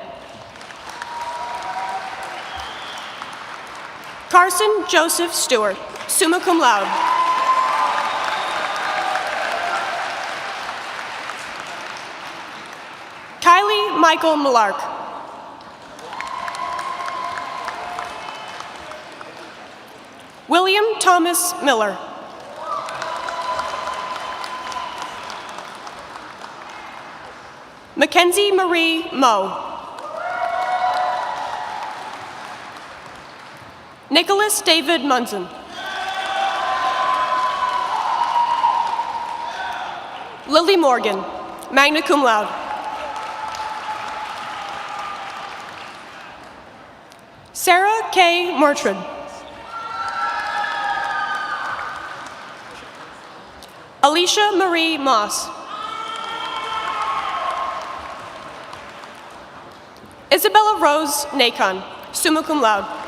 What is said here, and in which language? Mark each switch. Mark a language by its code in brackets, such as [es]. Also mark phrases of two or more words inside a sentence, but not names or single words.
[en] Carson Joseph Stewart, [la] summa cum laude. [en] Kylie Michael Millark. William Thomas Miller. Mackenzie Marie Moe. Nicholas David Munson. Lily Morgan, [la] magna cum laude. [en] Sarah K. Murtrid. Alicia Marie Moss. Isabella Rose Nacon, [la] summa cum laude.